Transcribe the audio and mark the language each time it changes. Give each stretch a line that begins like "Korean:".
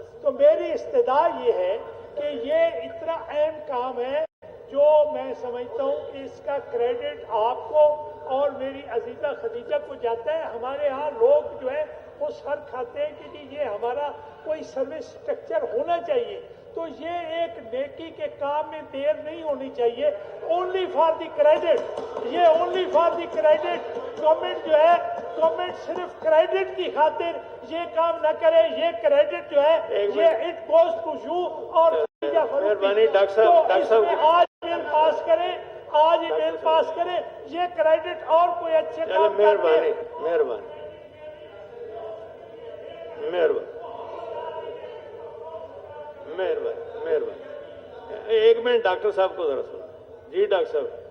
Urdu: تو میری استدعا یہ ہے کہ یہ اتنا اہم کام ہے جو میں سمجھتا ہوں کہ اس کا کریڈٹ آپ کو اور میری عزیزہ خدیجہ کو جاتا ہے. ہمارے ہاں لوگ جو ہے وہ سر کھاتے ہیں کہ جی یہ ہمارا کوئی سروس اسٹرکچر ہونا چاہیے. تو یہ ایک نیکی کے کام میں دیر نہیں ہونی چاہیے.
English: Only for the credit, یہ only for the credit.
Urdu: Government جو ہے گورنمنٹ صرف کریڈٹ کی خاطر یہ کام نہ کرے. یہ کریڈٹ جو ہے یہ
English: It goes to you.
Urdu: اور مہربانی ڈاکٹر صاحب آج بل پاس کریں، آج ہی بل پاس کریں. یہ کریڈٹ اور کوئی اچھے کام مہربانی مہربانی مہربانی مہربانی مہربانی. ایک منٹ ڈاکٹر صاحب کو ذرا سنو. جی ڈاکٹر صاحب.